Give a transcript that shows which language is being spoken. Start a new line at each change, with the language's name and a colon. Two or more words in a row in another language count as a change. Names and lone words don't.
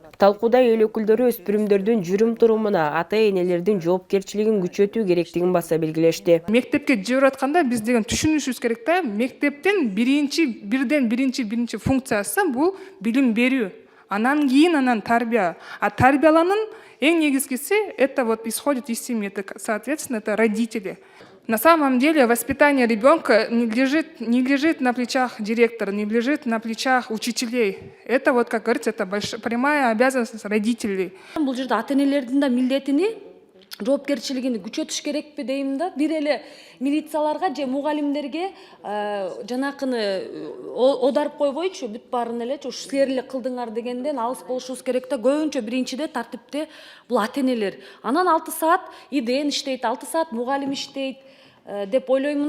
Kyrgyz: Талкууда эл өкүлдөрү өспүрүмдөрдүн жүрүм-турумуна, ата-энелердин жоопкерчилигин күчөтүү керектигин баса белгилешти. Мектепке жиберип атканда биз деген түшүнүшүбүз керек да, мектептин биринчи функциясы бул билим берүү. Анан кийин анан тарбия. А тарбияланын эң негизгиси
Russian: это вот исходит из семьи, это соответственно это родители. На самом деле воспитание ребенка не лежит на плечах директора, не лежит на плечах учителей. Это вот, как говорится, это прямая обязанность родителей.
Kyrgyz: Бул жерде ата-энелердин да милдетини, жоопкерчилигин күчөтүш керекпи дейм да. Бир эле милицияларга же мугалимдерге жанакыны одарып койбойчу, бүт баарын элечи ушу силер эле кылдыңар дегенден алыс болушубуз керек да. Көбүнчө биринчиде тартипте бул ата-энелер. Анан 6 саат ИДН иштейт, 6 саат мугалим иштейт деп ойлоймун.